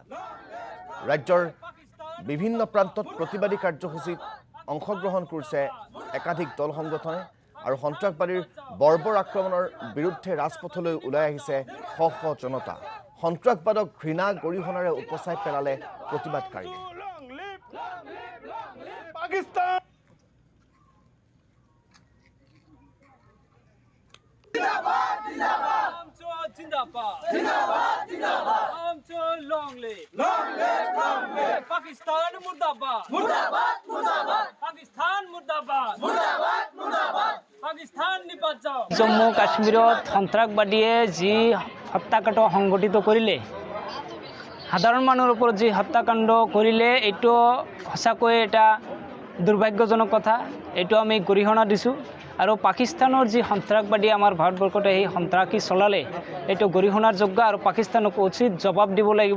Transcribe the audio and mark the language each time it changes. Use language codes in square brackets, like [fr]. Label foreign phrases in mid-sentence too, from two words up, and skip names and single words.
[as] ৰাজ্যৰ বিভিন্ন প্ৰান্তত প্ৰতিবাদী কাৰ্যসূচীত অংশগ্ৰহণ কৰিছে একাধিক দল সংগঠনে আৰু সন্ত্ৰাসবাদীৰ বৰ্বৰ আক্ৰমণৰ বিৰুদ্ধে ৰাজপথলৈ ওলাই আহিছে শ শ জনতা। সন্ত্ৰাসবাদক ঘৃণা গৰিহণাৰে উপচাই পেলালে প্ৰতিবাদকাৰীয়ে। Pakistan! [hi] ज़िंदाबाद! ज़िंदाबाद! ज़िंदाबाद! ज़िंदाबाद! ज़िंदाबाद! [en] Long live! Long live! Long live! [hi] पाकिस्तान मुर्दाबाद! मुर्दाबाद! मुर्दाबाद! पाकिस्तान मुर्दाबाद! मुर्दाबाद! मुर्दाबाद! Pakistan murdabad! Murdabad! Murdabad! पाकिस्तान निबाजाओ! [as] জম্মু কাশ্মীৰত সন্ত্ৰাসবাদীয়ে যি হত্যাকাণ্ড সংঘটিত কৰিলে, সাধাৰণ মানুহৰ ওপৰত যি হত্যাকাণ্ড কৰিলে, এইটো সঁচাকৈ এটা দুৰ্ভাগ্যজনক কথা। এইটো আমি গৰিহণা দিছোঁ আৰু পাকিস্তানৰ যি সন্ত্ৰাসবাদী আমাৰ ভাৰতবৰ্ষত সেই সন্ত্ৰাসী চলালে, এইটো গৰিহণাৰ যোগ্য আৰু পাকিস্তানক উচিত জবাব দিব লাগিব।